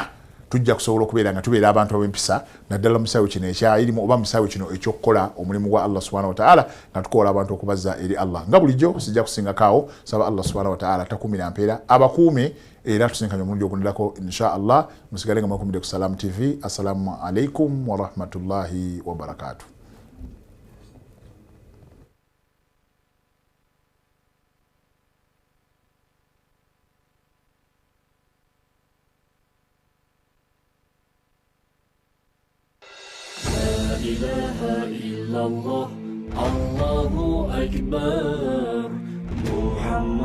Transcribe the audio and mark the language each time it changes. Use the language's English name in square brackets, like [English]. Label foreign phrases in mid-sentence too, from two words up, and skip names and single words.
[Ganda] Tujja kusobola okubeera nga tubeera abantu ab'empisa naddala musaawe kino ekya ilimu oba musaawe kino ekyokukola omulimu gwa Allah [Arabic] سبحانه وتعالى [Ganda] nga tukola abantu okubazza eri Allah. Nga bulijjo sijja kusingakaawo saba Allah [Arabic] سبحانه وتعالى [Ganda] takumira mpeera abakuume era tusinkanye omulundi ogundirako [Arabic] إن شاء الله. [Ganda] Musigale nga mwakumidde ku Salam TV. [Arabic] السلام عليكم ورحمة الله وبركاته. لا إله إلا الله الله أكبر محمد